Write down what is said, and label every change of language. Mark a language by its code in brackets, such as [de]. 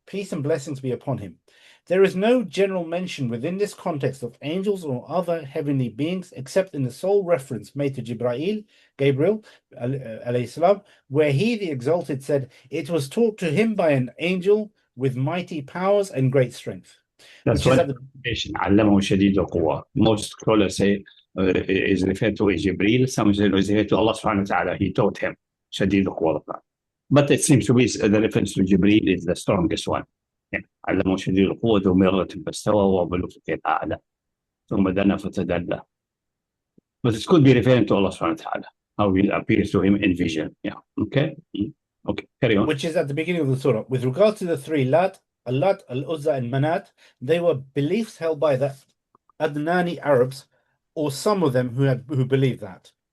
[en] Peace and blessings be upon him. There is no general mention within this context of angels or other heavenly beings, except in the sole reference made to Gabriel, alayhi salam, where he, the exalted, said, "It was taught to him by an angel with mighty powers and great strength." That's one interpretation. [ar] علمه شديد القوى. [en] Most scholars say is referred to Jibril. Some say is referred to Allah subhanahu wa ta'ala. He taught him [ar] شديد القوى. [en] But it seems to be the reference to Jibril is the strongest one. [ar] علمه شديد القوة ذو مرة فاستوى وبلغ كيف أعلى ثم دنا فتدلى. [en] But it could be referring to Allah subhanahu wa ta'ala, how he appears to him in vision. Yeah. Okay. Okay. Carry on. Which is at the beginning of the surah. With regard to the three Lat, Al-Lat, Al-Uzza, and Manat, they were beliefs held by the Adnani Arabs, or some of them who believe that.